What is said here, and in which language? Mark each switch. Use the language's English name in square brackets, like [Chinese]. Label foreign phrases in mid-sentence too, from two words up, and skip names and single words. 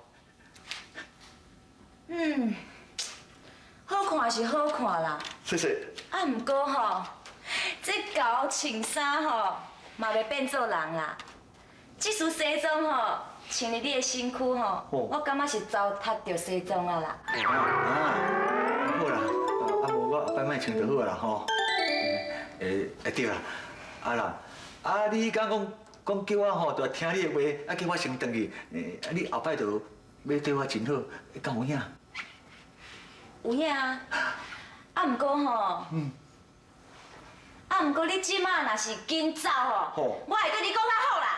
[Min Nan Chinese] 好看是好看啦，谢谢。啊，毋过吼，这搞穿衫吼，嘛袂变做人啦。这束西装吼，穿入你的身躯吼，我感觉是糟蹋着西装啊啦。好啦，啊无我后摆莫穿就好啦吼。对啦，啊啦，啊你刚讲叫我吼，就听你的话，啊叫我先回去。啊你后摆就要对我真好，敢有影？有影啊，啊毋过吼，啊毋过你即马若是紧走吼，我会对你讲较好啦。